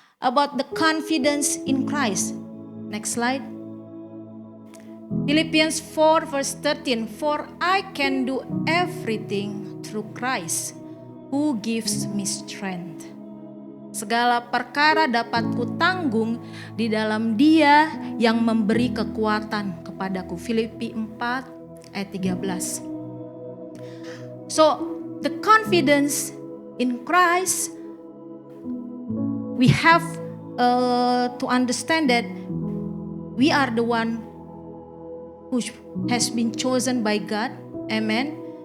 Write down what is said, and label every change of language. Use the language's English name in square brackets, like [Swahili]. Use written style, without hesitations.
[English] about the confidence in Christ. Next slide. Philippians 4 verse 13. For I can do everything through Christ who gives me strength. [Indonesian] Segala perkara dapat kutanggung di dalam Dia yang memberi kekuatan kepadaku. Filipi 4 ayat 13. [English] So, the confidence in Christ, we have to understand that we are the one who has been chosen by God. Amen.